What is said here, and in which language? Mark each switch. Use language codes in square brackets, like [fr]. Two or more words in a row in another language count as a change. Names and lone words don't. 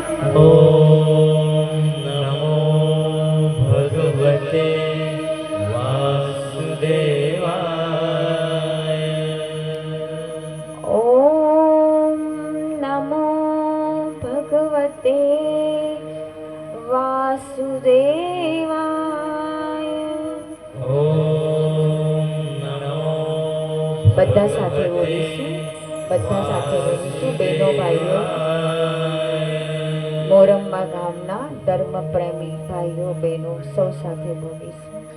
[sa] ॐ नमो भगवते वासुदेवाय। ॐ नमो भगवते वासुदेवाय। [gu] બધા સાથે બોલીશું, બધા સાથે બોલીશું. બહેનો ભાઈઓ, મોરમ્મા ગામના ધર્મપ્રેમી ભાઈઓ બહેનો સૌ સાથે બોલીશું.